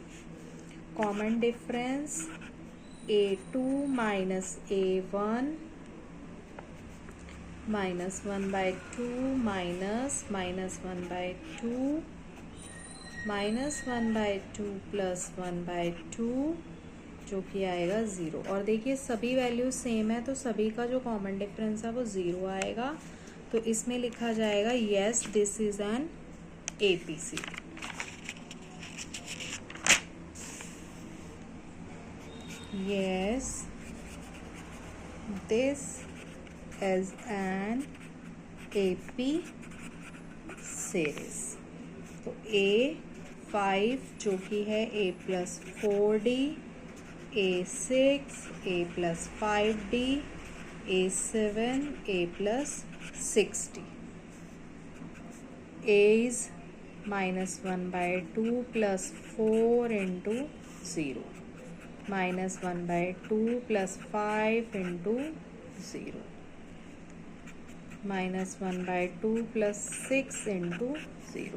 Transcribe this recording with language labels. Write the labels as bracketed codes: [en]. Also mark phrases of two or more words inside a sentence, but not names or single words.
[en] common difference [hi] A2 माइनस A1 -1/2 -1/2 -1/2 + 1/2 जो कि आएगा 0। और देखिए सभी [en] value same [hi] है, तो सभी का जो [en] common difference [hi] है वो 0 आएगा। तो इसमें लिखा जाएगा [en] yes this is an APC. yes, this is an AP series. [hi] तो A5 जो कि है A+4D, A6 A+5D, A7 A+6D. [en] A is -1/2 + 4 × 0, -1/2 + 5 × 0, -1/2 + 6 × 0.